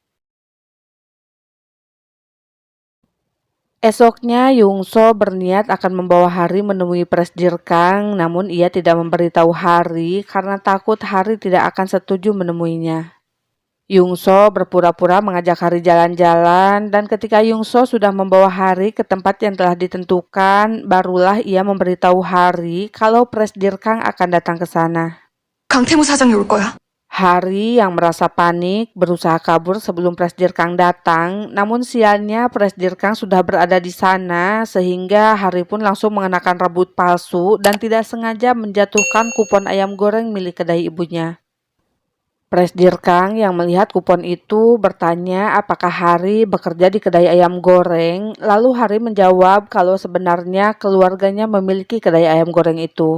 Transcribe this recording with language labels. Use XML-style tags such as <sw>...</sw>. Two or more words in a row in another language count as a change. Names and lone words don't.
<id>Esoknya Yungso berniat akan membawa Hari menemui Presdir Kang, namun ia tidak memberitahu Hari karena takut Hari tidak akan setuju menemuinya. Yungso berpura-pura mengajak Hari jalan-jalan dan ketika Yungso sudah membawa Hari ke tempat yang telah ditentukan, barulah ia memberitahu Hari kalau Presdir Kang akan datang ke sana.</id> <ko>강태무 사장이 올 거야.</ko> <id>Hari yang merasa panik berusaha kabur sebelum Presdir Kang datang, namun sialnya Presdir Kang sudah berada di sana sehingga Hari pun langsung mengenakan rambut palsu dan tidak sengaja menjatuhkan kupon ayam goreng milik kedai ibunya. Presdir Kang yang melihat kupon itu bertanya apakah Hari bekerja di kedai ayam goreng, lalu Hari menjawab kalau sebenarnya keluarganya memiliki kedai ayam goreng itu.</id>